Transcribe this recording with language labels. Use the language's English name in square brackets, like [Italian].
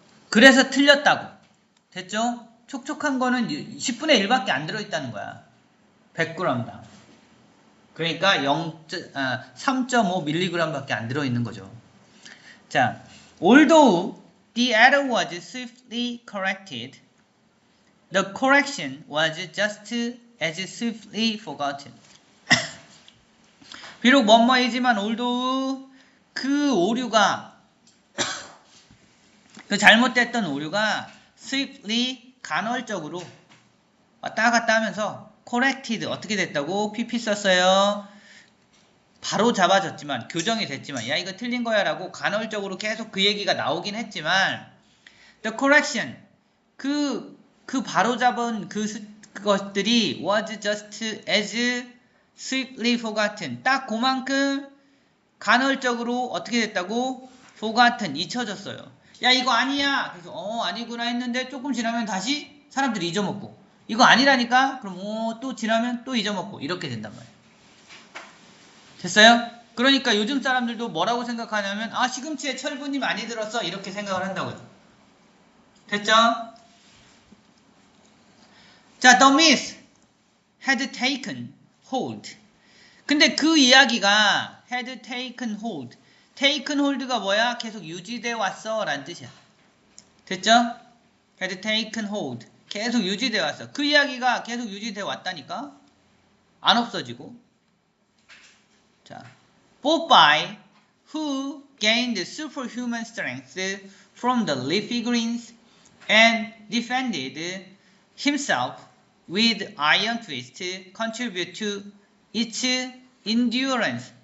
[Korean] 그래서 틀렸다고. 됐죠? 촉촉한 거는 10분의 1밖에 안 들어있다는 거야. 100g당. 그러니까 3.5mg 밖에 안 들어있는 거죠. [English] 자, although the error was swiftly corrected, the correction was just as swiftly forgotten. [Korean] 비록 뭐뭐이지만 although 그 오류가 그 잘못됐던 오류가 swiftly 간헐적으로 왔다 갔다 하면서 corrected 어떻게 됐다고? pp 썼어요. 바로 잡아졌지만 교정이 됐지만 야 이거 틀린 거야 라고 간헐적으로 계속 그 얘기가 나오긴 했지만 [English] the correction [Korean] 그 바로 잡은 그것들이 [English] was just as swiftly forgotten [Korean] 딱 그만큼 간헐적으로 어떻게 됐다고? forgotten 잊혀졌어요. 야 이거 아니야. 그래서 아니구나 했는데 조금 지나면 다시 사람들이 잊어먹고 이거 아니라니까? 그럼 또 지나면 또 잊어먹고 이렇게 된단 말이에요. 됐어요? 그러니까 요즘 사람들도 뭐라고 생각하냐면 시금치에 철분이 많이 들었어 이렇게 생각을 한다고요. 됐죠? [English] 자, the myth had taken hold. [Korean] 근데 그 이야기가 [English] had taken hold. [Korean] taken hold가 뭐야? 계속 유지돼 왔어 라는 뜻이야. 됐죠? [English] had taken hold. [Korean] 계속 유지돼 왔어. 그 이야기가 계속 유지돼 왔다니까? 안 없어지고. [English] 자, Popeye, who gained superhuman strength from the leafy greens and defended himself with iron fist, contribute to its endurance.